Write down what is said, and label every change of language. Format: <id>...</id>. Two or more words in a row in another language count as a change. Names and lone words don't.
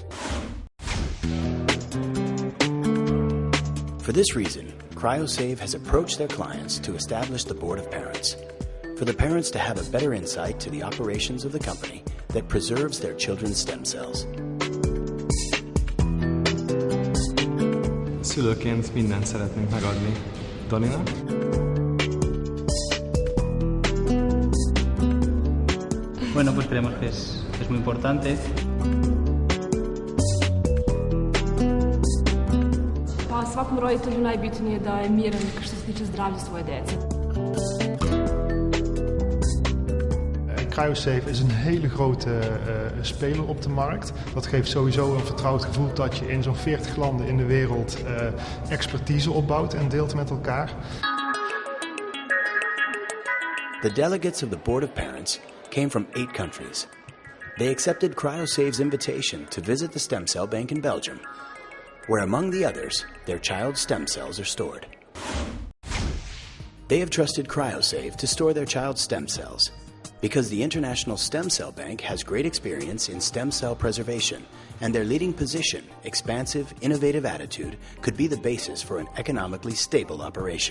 <en>For this reason, Cryo-save has approached their clients to establish the Board of Parents, for the parents to have a better insight to the operations of the company that preserves their children's stem cells.</en> <hu>Szülőként mindent szeretnénk megadni Daninak.</hu> <es>Bueno, pues creemos que es muy importante.</es> <hr>Pa svakom roditelju najbitnije da je miran što se tiče zdravlja svoje djece.</hr> <nl>Cryo-save is een hele grote speler op de markt. Dat geeft sowieso een vertrouwd gevoel dat je in zo'n 40 landen in de wereld expertise opbouwt en deelt met elkaar.</nl> <en>The delegates of the Board of Parents came from 8 countries. They accepted Cryo-save's invitation to visit the stem cell bank in Belgium, where among the others, their child's stem cells are stored. They have trusted Cryo-save to store their child's stem cells because the International Stem Cell Bank has great experience in stem cell preservation, and their leading position, expansive, innovative attitude could be the basis for an economically stable operation.</en>